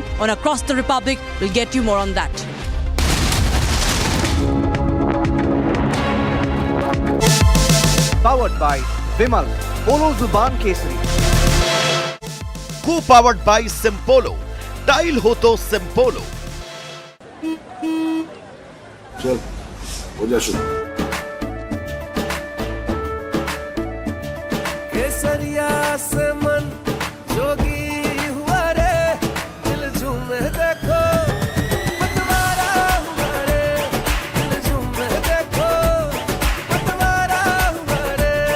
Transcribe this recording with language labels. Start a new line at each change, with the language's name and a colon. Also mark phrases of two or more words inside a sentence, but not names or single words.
English: on Across the Republic, we'll get you more on that. Powered by Vimal, Polo Zuban Kesari. Co-powered by Simpolo.
Hindi: Tile ho to Simpolo. चल हो जा शुरू। केसरिया से मन जोगी हुआ रे, दिल झूमे देखो पतवारा हुआ रे, दिल झूमे देखो पतवारा हुआ रे।